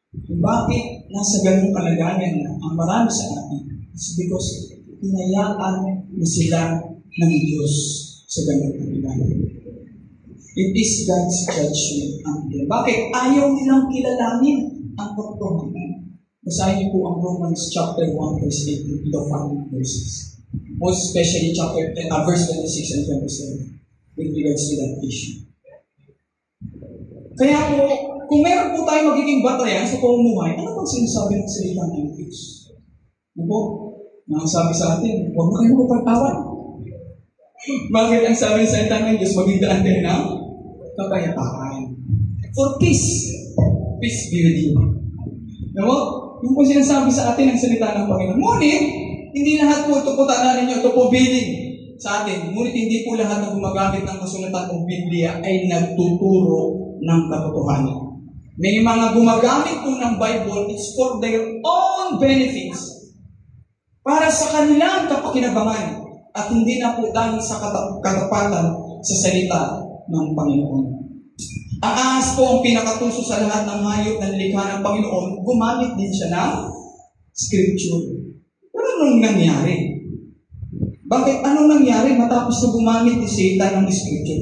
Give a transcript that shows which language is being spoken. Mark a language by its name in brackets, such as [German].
[Filipino] Bakit nasa ganung kalagayan na ang marami sa atin? [English] It's because [Filipino] hinayaan na sila ng Diyos sa ganung kalagayan. [English] It is God's judgment on them. [Filipino] Bakit? Ayaw nilang kilalanin ang katotohanan. Basahin niyo po ang [English] Romans chapter 1 verse 8 to the following verses. Most especially chapter 10, verse 26 and 27 with regards to that issue. [Filipino] Kaya po, kung meron po tayo magiging batayan sa pamumuhay, ano bang sinasabi ng salita ng Diyos? Ano po? Nakasabi sa atin, huwag na kayo magpagtawan. Bakit ang sabi ng salita ng Diyos, maging daan kayo ng kapayapaan? [English] For peace. Peace be with you. [Filipino] Ano? Yung po sinasabi sa atin ang salita ng Panginoon. Ngunit, hindi lahat po ito po tananin nyo, ito po billing sa atin. Ngunit hindi po lahat na gumagamit ng kasulatan ng Biblia ay nagtuturo ng katotohanan. May mga gumagamit po ng Bible, [English] it's for their own benefits. [Filipino] Para sa kanilang kapakinabangan. At hindi na po dahil sa katapatan sa salita ng Panginoon. Ang ahas po ang pinakatuso sa lahat ng hayop na nilikha ng Panginoon, gumamit din siya ng Scripture. Pero anong nangyari? Bakit? Anong nangyari matapos na gumamit ni Satan ng Scripture?